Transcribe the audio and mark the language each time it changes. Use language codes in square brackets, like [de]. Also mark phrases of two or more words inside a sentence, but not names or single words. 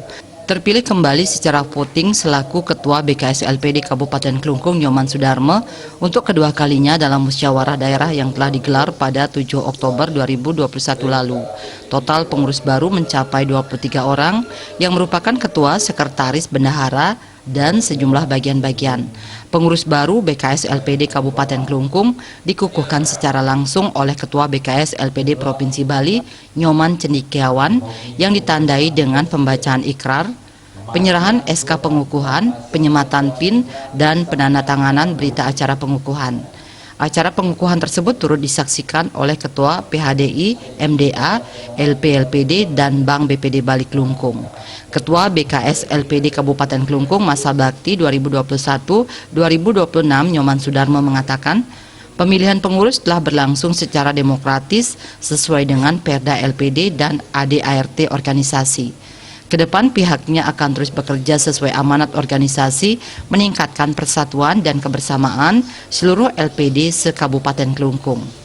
[id] Terpilih kembali secara voting selaku Ketua BKS LPD Kabupaten Klungkung Nyoman Sudarmo untuk kedua kalinya dalam musyawarah daerah yang telah digelar pada 7 Oktober 2021 lalu. Total pengurus baru mencapai 23 orang yang merupakan ketua, sekretaris, bendahara, dan sejumlah bagian-bagian. Pengurus baru BKS LPD Kabupaten Klungkung dikukuhkan secara langsung oleh Ketua BKS LPD Provinsi Bali Nyoman Cendikiawan yang ditandai dengan pembacaan ikrar, penyerahan SK pengukuhan, penyematan PIN, dan penandatanganan berita acara pengukuhan. Acara pengukuhan tersebut turut disaksikan oleh Ketua PHDI, MDA, LPLPD, dan Bank BPD Bali Klungkung. Ketua BKS LPD Kabupaten Klungkung masa bakti 2021-2026 Nyoman Sudarmo mengatakan, pemilihan pengurus telah berlangsung secara demokratis sesuai dengan Perda LPD dan ADART organisasi. Kedepan pihaknya akan terus bekerja sesuai amanat organisasi, meningkatkan persatuan dan kebersamaan seluruh LPD se-Kabupaten Klungkung.